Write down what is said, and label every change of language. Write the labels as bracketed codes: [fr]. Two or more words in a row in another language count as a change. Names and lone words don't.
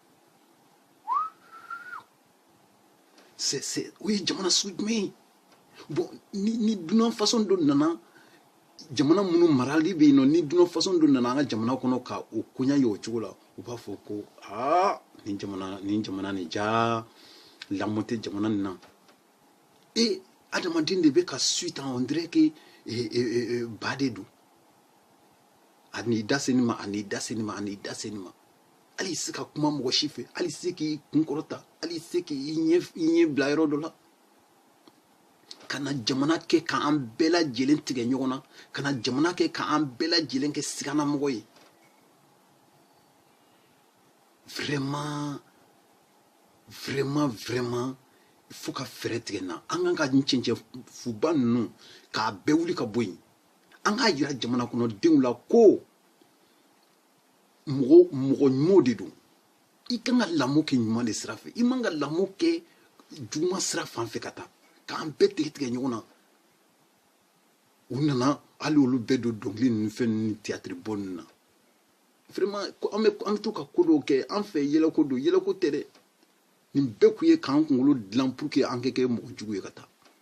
[bm] o ye jamana sugu jumɛn ye bon ni dunan façon dɔ nana jamana minnu marali bɛ yen nɔ ni dunan façon dɔ nana an ka jamana kɔnɔ ka o koɲa ye o cogo la u b'a fɔ ko nin jamana nin ja lamɔ tɛ jamana nin na adamaden de bɛ ka [fr] suite on dirait que [bm] ba de don a n'i da se nin ma a n'i da se nin ma a n'i da se nin ma hali se ka kuma mɔgɔ si fɛ hali se k'i kun kɔrɔta hali se k'i ɲɛ bila yɔrɔ dɔ la ka na jamana kɛ k'an bɛɛ lajɛlen tigɛ ɲɔgɔn na ka na jamana kɛ k'an bɛɛ lajɛlen kɛ siganamɔgɔ ye [fr] vraiment il faut [bm] ka fɛɛrɛ tigɛ n na an kan ka cɛncɛn fuba ninnu k'a bɛɛ wuli ka bɔ yen an k'a jira jamana kɔnɔdenw la ko mɔgɔ ɲumanw de don i kan ka lamɔ kɛ ɲuman de sira fɛ i man ka lamɔ kɛ juguman sira fan fɛ ka taa k'an bɛɛ tigɛ ɲɔgɔn na u nana hali olu bɛɛ don dɔnkili ninnu fɛn ninnu ni théâtre bɔ ninnu na vraiment an bɛ to ka ko dɔw kɛ an fɛ yɛlɛko don yɛlɛko tɛ dɛ nin bɛɛ kun ye k'an kunkolo dilan [fr] pour que [bm] an kɛ mɔgɔ jugu ye ka taa